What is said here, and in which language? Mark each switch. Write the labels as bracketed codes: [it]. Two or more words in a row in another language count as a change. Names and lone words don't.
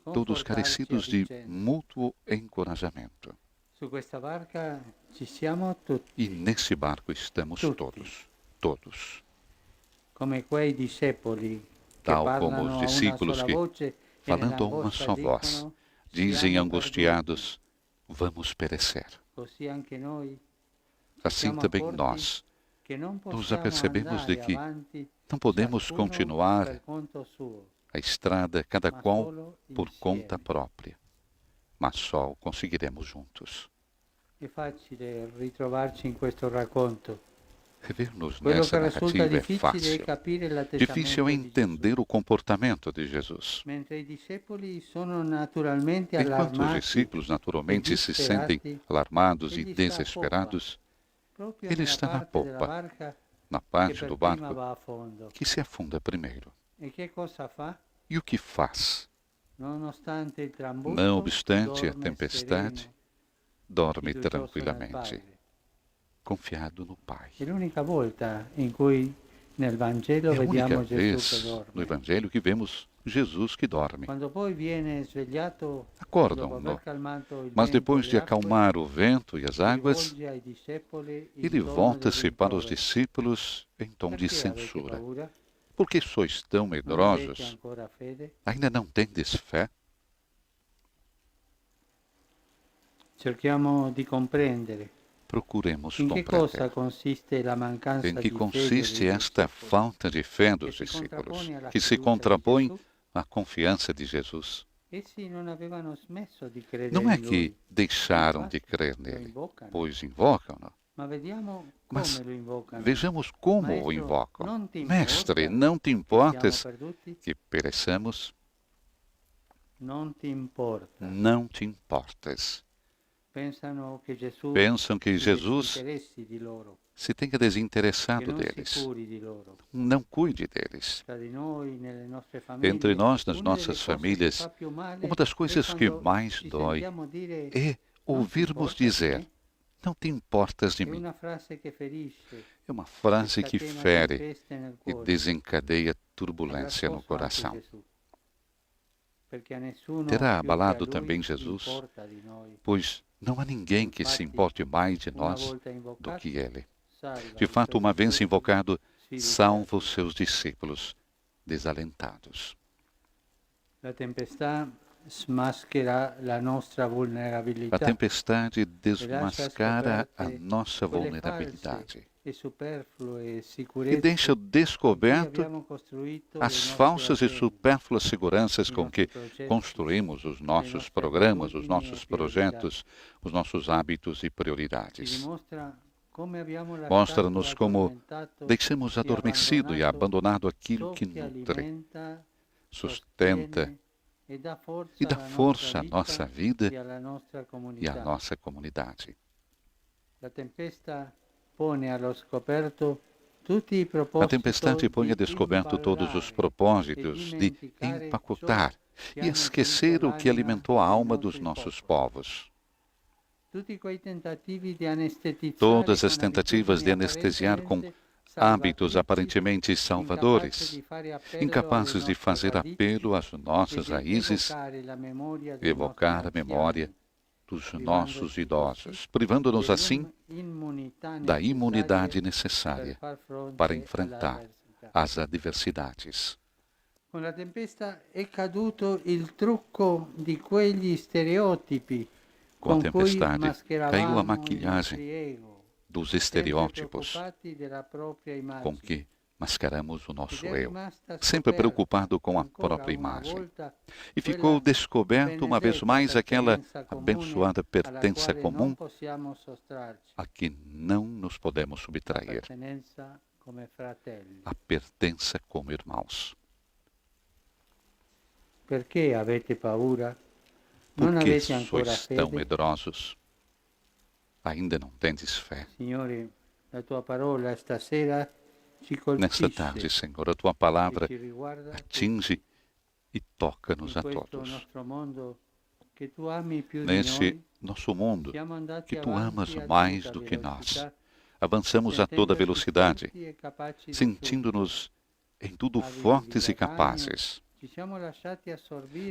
[pt] todos [it] confortarci a [pt] carecidos de [it] vicenda. [pt] mútuo encorajamento. [it] Su questa barca ci siamo tutti, [pt] E nesse barco estamos [it] Tutti. [pt] todos. [it] come quei discepoli che [pt] Tal [it] parlano [pt] como os [it] a una [pt] discípulos [it] sola [pt] que, [it] voce e [pt] falando a uma [it] nell'angoscia [pt] só voz, [it] dicono, [pt] dizem [it] siamo [pt] angustiados: vamos perecer. [it] perduti. Così anche noi [pt] Assim [it] siamo [pt] também [it] accorti [pt] nós [it] che non [pt] nos [it] possiamo [pt] apercebemos de [it] andare [pt] que [it] avanti [pt] não podemos [it] ciascuno [pt] continuar [it] per conto suo, [pt] a estrada, cada [it] ma [pt] qual [it] solo [pt] por [it] insieme. [pt] conta própria, mas só o conseguiremos juntos. [it] È facile ritrovarci in questo racconto. [pt] Rever-nos [it] Quello [pt] nessa [it] che risulta [pt] narrativa é [it] difficile è [pt] fácil. [it] capire [pt] Difícil é [it] l'atteggiamento di Gesù. [pt] entender o comportamento de Jesus. [it] Mentre i discepoli sono naturalmente [pt] Enquanto os [it] allarmati [pt] discípulos naturalmente [it] e [pt] se sentem [it] disperati, [pt] alarmados e [it] egli sta a [pt] desesperados, [it] proprio [pt] ele [it] nella [pt] está na [it] parte della [pt] popa, [it] barca [pt] na [it] che [pt] parte [it] per [pt] do [it] prima [pt] barco [it] va a fondo. [pt] que se afunda primeiro. [it] E che cosa fa? [pt] E o que faz? [it] Nonostante il trambusto, [pt] Não obstante a [it] dorme [pt] tempestade, [it] sereno, [pt] dorme [it] fiducioso nel [pt] tranquilamente, [it] Padre. [pt] confiado no Pai. [it] È l'unica volta in cui nel Vangelo [pt] É a única [it] vediamo Gesù che [pt] vez no [it] dorme. [pt] Evangelho que vemos Jesus que dorme. [it] Quando poi viene svegliato, dopo [pt] Acordam-no, [it] aver calmato il [pt] mas [it] vento [pt] depois [it] e [pt] de [it] le acque, [pt] acalmar o vento e as [it] si [pt] águas, [it] rivolge ai discepoli in [pt] ele [it] tono [pt] volta-se [it] del [pt] para os [it] rimprovero. [pt] discípulos em tom de [it] Perché avete [pt] censura. [it] paura? [pt] Por que sois tão [it] Non avete [pt] medrosos? [it] ancora fede? [pt] Ainda não tendes fé? [it] Cerchiamo di comprendere [pt] Procuremos [it] in che cosa [pt] compreender [it] consiste la mancanza [pt] em que [it] di fede [pt] consiste [it] dei [pt] esta [it] discepoli, [pt] falta de fé [it] che [pt] dos [it] si [pt] discípulos, [it] contrappone alla [pt] que se [it] fiducia di [pt] contrapõe [it] Gesù. [pt] à confiança de Jesus. [it] Essi non avevano smesso di credere [pt] Não é [it] in [pt] que [it] Lui, [pt] deixaram de [it] infatti [pt] crer [it] lo [pt] nele, [it] invocano. [pt] pois invocam-no. [it] Ma vediamo [pt] Mas [it] come lo invocano. [pt] vejamos como o [it] Maestro, [pt] invocam. [it] non ti [pt] Mestre, [it] importa [pt] não te [it] che [pt] importas [it] siamo perduti? [pt] que pereçamos? [it] Non ti importa. [pt] Não te importas. [it] Pensano che Gesù [pt] Pensam que [it] si [pt] Jesus [it] disinteressi di loro, [pt] se tenha [it] che [pt] desinteressado [it] non si [pt] deles. [it] curi di loro. [pt] Não cuide deles. [it] Tra di noi, nelle nostre famiglie, [pt] Entre nós, nas [it] una delle [pt] nossas [it] cose che [pt] famílias, [it] fa più male [pt] uma das [it] è [pt] coisas que [it] quando [pt] mais [it] ci [pt] dói [it] sentiamo dire [pt] é [it] "Non ti [pt] ouvirmos [it] importa di [pt] dizer: [it] me?" [pt] não te importas de [it] È [pt] mim. [it] una frase che ferisce, [pt] É uma frase [it] che [pt] que [it] scatena [pt] fere [it] tempeste nel [pt] e [it] cuore. [pt] desencadeia [it] Avrà [pt] turbulência no [it] scosso anche [pt] coração. [it] Gesù, perché a nessuno [pt] Terá [it] più che a [pt] abalado [it] lui [pt] também Jesus, [it] importa di noi. [pt] pois não há ninguém que se importe mais de [it] Una [pt] nós [it] volta [pt] do [it] invocato, [pt] que Ele. [it] salva [pt] De [it] i [pt] fato, [it] suoi [pt] uma vez [it] discepoli [pt] invocado, [it] sfiduciati. [pt] salva os seus discípulos desalentados. [it] La tempestà smaschera la nostra [pt] A [it] vulnerabilità [pt] tempestade [it] e lascia [pt] desmascara a [it] scoperte [pt] nossa [it] quelle [pt] vulnerabilidade [it] false e superflue [pt] e [it] sicurezze [pt] deixa [it] in cui [pt] descoberto [it] abbiamo costruito le [pt] as [it] nostre [pt] falsas e [it] attese, [pt] supérfluas seguranças [it] i [pt] com [it] nostri [pt] que [it] progetti, [pt] construímos os nossos [it] nostre [pt] programas, os [it] abitudini [pt] nossos [it] e priorità. [pt] projetos, os nossos hábitos e [it] Ci [pt] prioridades. [it] dimostra come abbiamo [pt] Mostra-nos [it] lasciato [pt] como [it] addormentato [pt] deixamos [it] e [pt] adormecido e abandonado aquilo [it] ciò [pt] que [it] che nutre, [pt] alimenta, sustenta [it] sostiene e dà [pt] e dá força à [it] alla [pt] nossa vida [it] e alla nostra [pt] e à [it] comunità. [pt] nossa comunidade. [it] La tempesta pone allo scoperto tutti i [pt] A [it] propositi [pt] tempestade põe a descoberto todos os propósitos de empacotar e esquecer o que alimentou a alma dos nossos povos. Todas as tentativas de anestesiar com hábitos aparentemente salvadores, incapazes de fazer apelo às nossas raízes, evocar a memória dos nossos idosos, privando-nos assim da imunidade necessária para enfrentar as adversidades. [it] Con la tempesta è caduto il trucco di quegli stereotipi [pt] Com a [it] con cui [pt] tempestade, caiu a [it] mascheravamo i [pt] maquilhagem [it] nostri ego, [pt] dos [it] sempre [pt] estereótipos [it] preoccupati della propria [pt] com [it] immagine. [pt] que mascaramos o [it] Ed [pt] nosso [it] è [pt] eu, [it] rimasta [pt] sempre [it] scoperta [pt] preocupado com a [it] ancora [pt] própria [it] una [pt] imagem. [it] volta [pt] E ficou [it] quella [pt] descoberto uma vez [it] benedetta [pt] mais aquela [it] pertenenza comune [pt] abençoada [it] alla [pt] pertença [it] quale [pt] comum [it] non possiamo sottrarci, [pt] a que não nos podemos [it] la [pt] subtrair, [it] pertenenza come fratelli. [pt] a pertença como irmãos. [it] Perché avete paura? [pt] Por [it] Non [pt] que [it] avete ancora [pt] sois tão [it] fede? [pt] medrosos? Ainda não tendes fé? [it] Signore, la tua parola stasera ci [pt] Nesta [it] colpisce [pt] tarde, Senhor, a tua [it] e [pt] palavra [it] ci riguarda tutti. [pt] atinge e toca-nos [it] In [pt] a [it] questo [pt] todos. [it] nostro mondo che tu ami più di [pt] Neste [it] noi, [pt] nosso mundo [it] siamo andati [pt] que tu amas [it] avanti a [pt] mais [it] tutta [pt] do que nós, [it] velocità, [pt] avançamos a toda [it] sentendoci [pt] velocidade, [it] forti e capaci di tutto. [pt] sentindo-nos em tudo [it] Avidi [pt] fortes [it] di [pt] e capazes. [it] Ci siamo lasciati assorbire